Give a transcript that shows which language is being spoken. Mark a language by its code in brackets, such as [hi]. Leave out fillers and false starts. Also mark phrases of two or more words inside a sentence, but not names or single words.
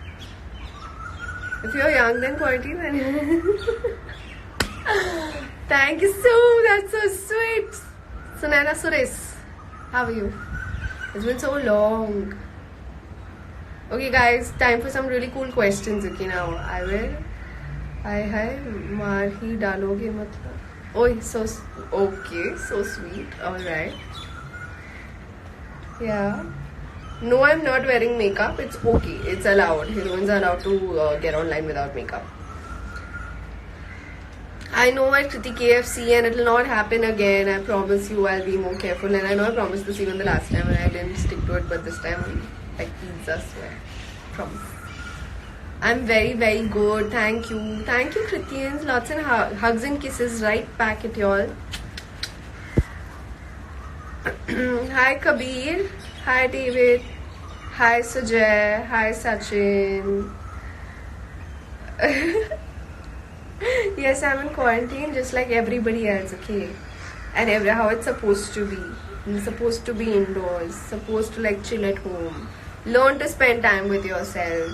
[en] If you're young then quarantine then thank you so, that's so sweet. Sunaina Suresh, how are you? It's been so long. Okay guys, time for some really cool questions. Okay, now I will. [hi] Hi, maar hi daloge matlab. [en] Oh, so okay, so sweet. All right. Yeah. No, I'm not wearing makeup. It's okay. It's allowed. Heroines are allowed to get online without makeup. I know at Kriti KFC and it'll not happen again. I promise you I'll be more careful. And I know I promised this even the last time and I didn't stick to it. But this time I'm like pizza swear. Promise. I'm very, very good. Thank you. Thank you, Kritians. Lots of hugs and kisses right back at y'all. Hi, Kabir. Hi, David. Hi, Sujay. Hi, Sachin. Yes, I'm in quarantine just like everybody else, okay? And how it's supposed to be. You're supposed to be indoors. Supposed to like chill at home. Learn to spend time with yourself.